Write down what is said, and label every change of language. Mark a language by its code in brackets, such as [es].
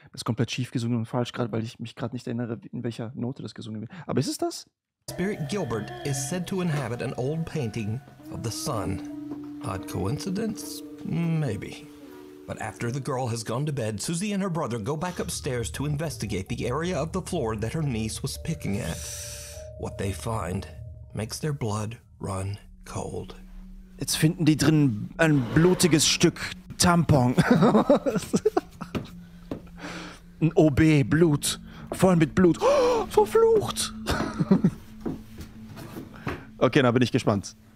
[de] Das ist komplett schief gesungen und falsch, gerade weil ich mich gerade nicht erinnere, in welcher Note das gesungen wird. Aber ist es das? [en] Spirit Gilbert is said to inhabit an old painting of the sun. Odd coincidence? Maybe. But after the girl has gone to bed, Susie and her brother go back upstairs to investigate the area of the floor that her niece was picking at. What they find makes their blood run cold. [de] Jetzt finden die drin ein blutiges Stück Tampon. Ein OB, Blut. Voll mit Blut. Oh, verflucht. Okay, dann bin ich gespannt.